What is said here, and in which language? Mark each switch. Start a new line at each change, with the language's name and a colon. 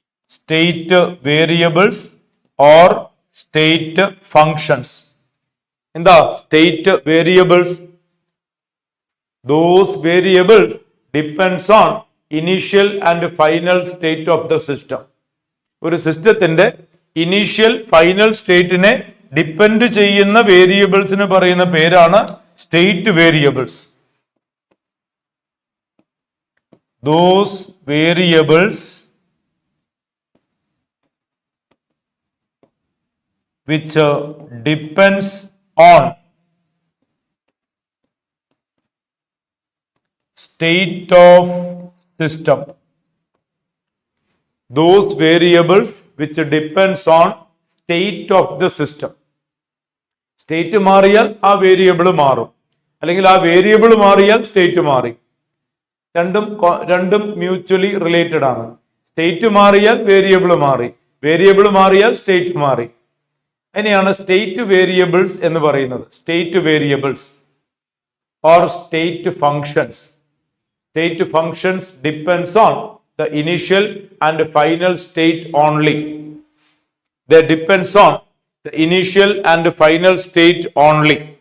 English: State variables or state functions.
Malayalam: എന്താ
English: state variables? Those variables depends on initial and final state of the system.
Malayalam: ഒരു സിസ്റ്റത്തിന്റെ initial final സ്റ്റേറ്റിനെ depend ചെയ്യുന്ന വേരിയബിൾസിന് പറയുന്ന പേരാണ് state variables.
English: Those variables which depends on state of system. Those variables which depends on state of the system.
Malayalam: State മാറിയാൽ ആ variable മാറും, അല്ലെങ്കിൽ ആ വേരിയബിൾ മാറിയാൽ സ്റ്റേറ്റ് മാറി. രണ്ടും മ്യൂച്വലി റിലേറ്റഡ് ആണ്. സ്റ്റേറ്റ് മാറിയാൽ വേരിയബിൾ മാറി, വേരിയബിൾ മാറിയാൽ സ്റ്റേറ്റ് മാറി. അതിനെയാണ് സ്റ്റേറ്റ് വേരിയബിൾസ് എന്ന് പറയുന്നത്. State variables or state functions.
English: State functions depends on the initial and final state only. They depends on the initial and final state only.